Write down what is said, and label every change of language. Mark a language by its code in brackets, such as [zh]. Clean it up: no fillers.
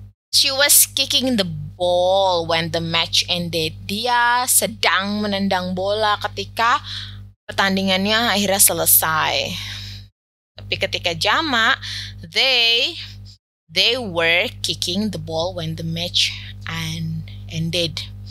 [en] She was kicking the ball when the match ended. [id] Dia sedang menendang bola ketika pertandingannya akhirnya selesai. Tapi ketika jamak, [en] they were kicking the ball when the match ended.